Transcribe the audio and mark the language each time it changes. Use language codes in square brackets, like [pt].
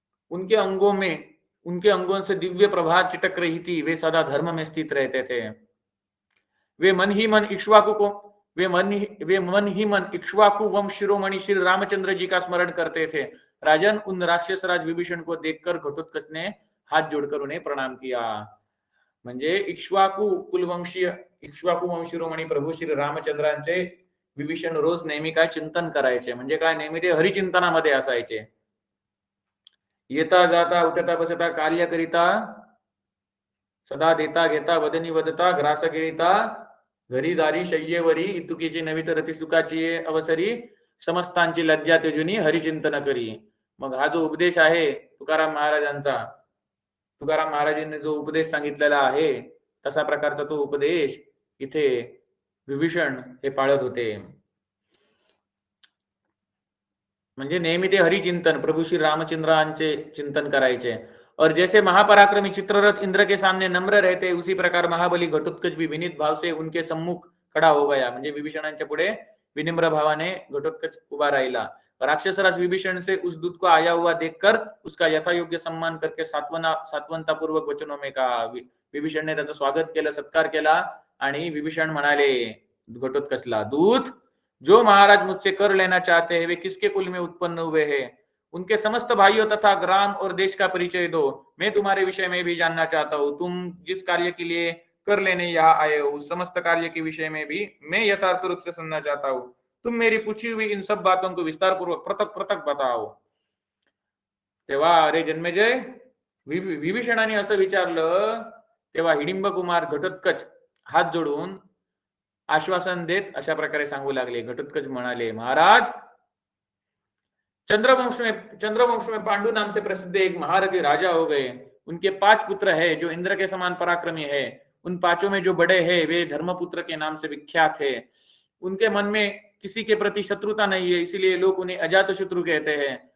[hi] उनके अंगों से दिव्य प्रभा चिटक रही थी। वे सदा धर्म में स्थित रहते थे। वे मन ही मन इक्ष्वाकु वंश शिरोमणि श्री रामचंद्र जी का स्मरण करते थे। राजन, उन राक्षस राज विभीषण को देखकर घटोत्कच ने हाथ जोड़कर उन्हें प्रणाम किया। [mr] म्हणजे इक्ष्वाकु वंश शिरोमणी प्रभू श्री रामचंद्रांचे विभीषण रोज नेहमी काय चिंतन करायचे, म्हणजे काय नेहमी ते हरिचिंतनामध्ये असायचे। येता जाता उठता बसता कार्य करिता सदा देता घेता वदनी वदता ग्रास गिळिता घरी दारी शय्येवरी इतुकीची नवित रती सुखाची अवसरी समस्तांची लज्जा त्यजुनी हरिचिंतन करी। मग हा जो उपदेश आहे तुकाराम महाराजांनी जो उपदेश सांगितलेला आहे तसा प्रकारचा तो उपदेश इथे विभीषण हे पाळत होते। म्हणजे नेहमी ते हरिचिंतन प्रभू श्री रामचंद्रांचे चिंतन करायचे। [hi] और जैसे महापराक्रमी चित्ररथ इंद्र के सामने नम्र रहते, उसी प्रकार महाबली घटोत्कच भी विनीत भाव से उनके सम्मुख खड़ा हो गया। [mr] म्हणजे विभीषणांच्या पुढे विनम्र भावाने घटोत्कच उभा राहिला। [hi] राक्षसराज विभीषण से उस दूत को आया हुआ देखकर उसका यथायोग्य सम्मान करके सात्वनतापूर्वक वचनों में कहा। विभीषण ने [mr] त्याचं स्वागत केलं, सत्कार केला आणि विभीषण म्हणाले घटोत्कचला, [hi] दूत, जो महाराज मुझसे कर लेना चाहते हैं वे किसके कुल में उत्पन्न हुए हैं? उनके समस्त भाइयों तथा ग्राम और देश का परिचय दो। मैं तुम्हारे विषय में भी जानना चाहता हूँ। तुम जिस कार्य के लिए कर लेने यहाँ आए हो उस समस्त कार्य के विषय में भी मैं यथार्थ रूप से सुनना चाहता हूँ। तुम मेरी पूछी हुई इन सब बातों को विस्तार पूर्वक पृथक पृथक बताओ। [mr] तेव्हा अरे जन्मेजय, विभीषणाने असं विचारलं तेव्हा हिडिंब कुमार घटोत्कच हात जोडून आश्वासन देत अशा प्रकारे सांगू लागले। घटोत्कच म्हणाले, [hi] महाराज, चंद्रवंश में पांडु नाम से प्रसिद्ध एक महारथी राजा हो गए। उनके 5 पुत्र है जो इंद्र के समान पराक्रमी है। उन 5 में जो बड़े हैं वे धर्मपुत्र के नाम से विख्यात है। उनके मन में किसी के प्रति शत्रुता नहीं है, इसीलिए लोग उन्हें अजात शत्रु कहते हैं।